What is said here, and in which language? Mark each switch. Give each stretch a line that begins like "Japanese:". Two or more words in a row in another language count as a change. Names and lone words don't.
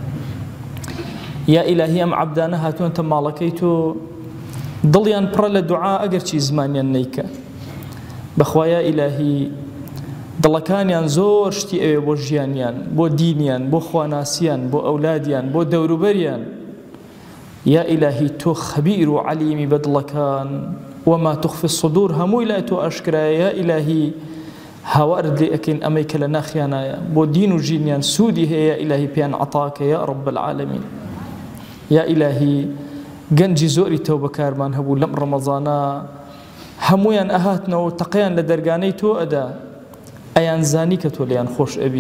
Central Kurdish: یا ئیلاهی ئەم عەبدانە هاتوونەتە ماڵەکەی تۆ دڵیان پڕە لە دوعا ئەگەرچی زمانیان نەیکە، بەخوا یا ئیلاهی دڵەکانیان زۆر شتی ئەوێ بۆ ژیانیان، بۆ دینیان، بۆ خواناسیان، بۆ ئەولادیان، بۆ دەوروبەریان. یا ئیلاهی تۆ خەبیر و عەلیمی بە دڵەکان،
Arabic: وما تخفی الصدور
Central Kurdish: هەمووی لای تۆ ئاشکرایە. یا ئیلاهی هاوارت لێ ئەکەین ئەمەی کە لە ناخیانایە بۆ دین و ژینیان سوودی هەیە، یا ئیلاهی پێیان عەتاکە
Arabic: یا رب العالمین.
Central Kurdish: یا ئیلاهی گەنجی زۆری تەوبەکارمان هەبوو لەم ڕەمەضانە، هەمویان ئەهاتنەوە تەقیان لە دەرگانەی تۆ ئەدا، ئەیان زانی کە تۆ لێیان خۆش ئەبی.